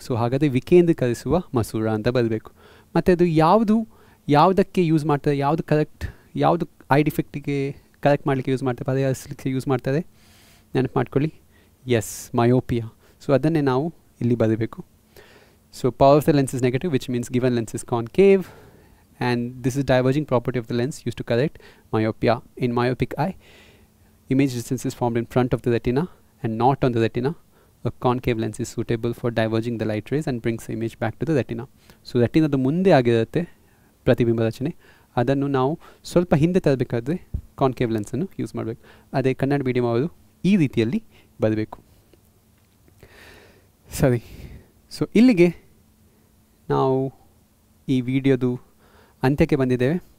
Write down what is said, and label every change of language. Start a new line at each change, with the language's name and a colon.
Kannada: So ಹಾಗಾದರೆ ವಿಕೇಂದ್ರೀಕರಿಸುವ ಮಸೂರ ಅಂತ ಬರಬೇಕು. ಮತ್ತು ಅದು ಯಾವುದಕ್ಕೆ ಯೂಸ್ ಮಾಡ್ತಾರೆ, ಯಾವುದು ಐ ಡಿಫೆಕ್ಟಿಗೆ ಕರೆಕ್ಟ್ ಮಾಡಲಿಕ್ಕೆ ಯೂಸ್ ಮಾಡ್ತಾರೆ, ಪರಿಹರಿಸಲಿಕ್ಕೆ ಯೂಸ್ ಮಾಡ್ತಾರೆ? ನೆನಪು ಮಾಡ್ಕೊಳ್ಳಿ. S, myopia. ಸೊ ಅದನ್ನೇ ನಾವು ಇಲ್ಲಿ ಬರಬೇಕು.
English: So power of the lens is negative, which means given lens is concave, and this is diverging property of the lens used to correct myopia. In myopic eye, image distance is formed in front of the retina and not on the retina. A concave lens is suitable for diverging the light rays and brings the image back to the retina. So retina the
Kannada: ಮುಂದೆ ಆಗಿರುತ್ತೆ ಪ್ರತಿಬಿಂಬ ರಚನೆ, ಅದನ್ನು ನಾವು ಸ್ವಲ್ಪ ಹಿಂದೆ ತರಬೇಕಾದ್ರೆ concave ಲೆನ್ಸನ್ನು use ಮಾಡಬೇಕು. ಅದೇ ಕನ್ನಡ ಮೀಡಿಯಮ್ ಅವರು ಈ ರೀತಿಯಲ್ಲಿ ಬರಬೇಕು. ಸರಿ, ಸೊ ಇಲ್ಲಿಗೆ ನಾವು ಈ ವಿಡಿಯೋದು ಅಂತ್ಯಕ್ಕೆ ಬಂದಿದ್ದೇವೆ.